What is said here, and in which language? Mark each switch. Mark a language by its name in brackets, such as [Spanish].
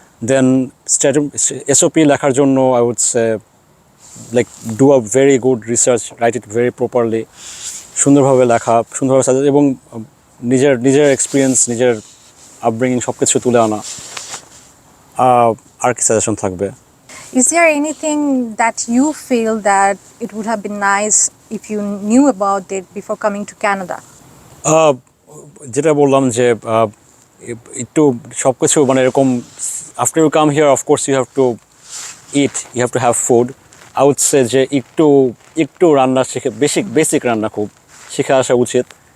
[Bangla] দেন SOP লেখার জন্য [English] I would say like do a very good research, write it very properly, [Bangla] সুন্দরভাবে লেখা, সুন্দরভাবে সাজেস্ট, এবং নিজের এক্সপিরিয়েন্স, নিজের আপব্রিঙ্গিং সব কিছু তুলে আনা। আর কি সাজেশন থাকবে? [English] Is there anything that you feel that it would have been nice if you knew about it before coming to Canada? [Bangla] যেটা বললাম যে একটু সব কিছু মানে এরকম, [English] After you come here of course you have to eat, you have to have food. I would say [Bangla] যে একটু রান্না শিখে, বেসিক রান্না খুব শিখে আসা উচিত।